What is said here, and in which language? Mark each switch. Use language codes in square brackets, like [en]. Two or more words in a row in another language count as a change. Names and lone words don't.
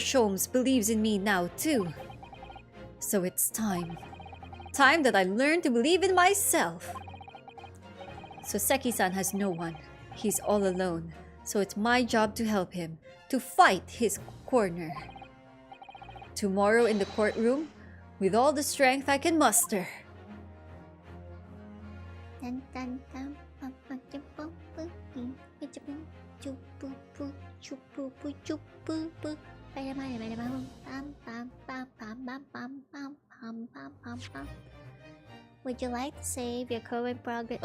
[en] Sholmes believes in me now too. So it's time that I learn to believe in myself. Soseki-san has no one. He's all alone, so it's my job to help him, to fight his corner. tomorrow in the courtroom with all the strength I can muster. Dun, dun, dun, pum, pum, chum, pum, pum, pum, chum, chum, pum, pum, chum, pum, pum, chum, pum, pum. Bam, bam, bam, bam, bam, bam, bam, bam, bam, bam, bam, bam, bam, bam. Would you like to save your current progress?